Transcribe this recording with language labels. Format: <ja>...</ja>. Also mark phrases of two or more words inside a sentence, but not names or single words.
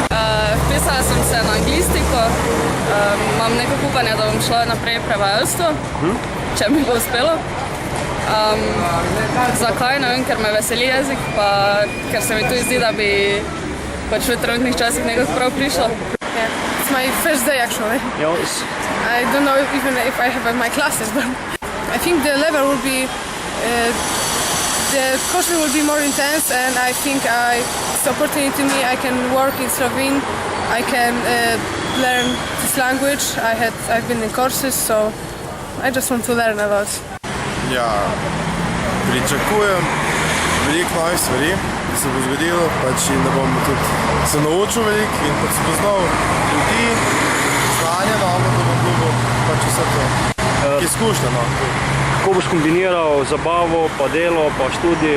<sl>Vpisala sem se na anglistiko, imam nekako upanje, da bom šla naprej prevajalstvo, če mi bo uspelo. Zakaj? Ne vem, ker me veseli jezik, pa ker se mi tudi zdi, da bi pač v trenutnih časih nekako prav prišlo.</sl> <en>It's my first day actually. Yes. I don't know even if I have my classes, but I think the level will be, the course will be more intense, and I think it's an opportunity to me. I can work in Slovene, I can learn this language. I've been in courses, so I just want to learn about.</en> <sl>Ja, pričakujem veliko novih stvari, da se bo zgodilo, pač in da bom tudi se naučil veliko in pač spoznal ljudi, znanje novo, da bom dobil pač vse to. Izkušnja, no. Kako boš kombiniral zabavo, pa delo, pa študij?</sl>